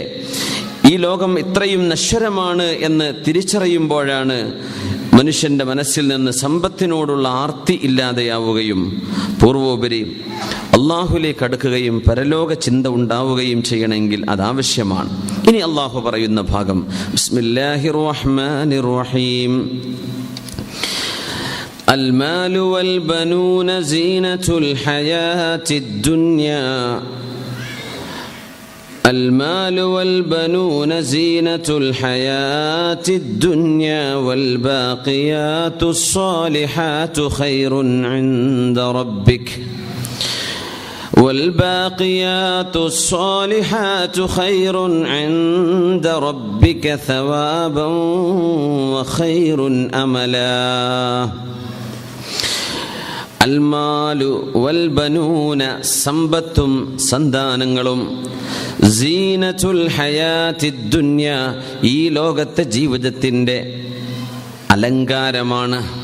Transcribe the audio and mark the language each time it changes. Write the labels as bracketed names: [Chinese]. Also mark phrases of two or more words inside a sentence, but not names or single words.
[Malayalam] ഈ ലോകം ഇത്രയും നശ്വരമാണ് എന്ന് തിരിച്ചറിയുമ്പോഴാണ് മനുഷ്യൻ്റെ മനസ്സിൽ നിന്ന് സമ്പത്തിനോടുള്ള ആർത്തി ഇല്ലാതെയാവുകയും പൂർവോപരി അള്ളാഹുലേക്ക് അടുക്കുകയും പരലോക ചിന്ത ഉണ്ടാവുകയും ചെയ്യണമെങ്കിൽ അതാവശ്യമാണ്. ഇനി അള്ളാഹു പറയുന്ന ഭാഗം [Arabic] بسم الله الرحمن الرحيم. المال والبنون زينة الحياة الدنيا. المال والبنون زينة الحياة الدنيا والباقيات الصالحات خير عند ربك والباقيات الصالحات خير عند ربك ثوابا وخير أملا المال والبنون [Malayalam] സമ്പത്തും സന്താനങ്ങളും [Arabic] زينة الحياة الدنيا [Malayalam] ഈ ലോകത്തെ ജീവിതത്തിൻ്റെ അലങ്കാരമാണ്.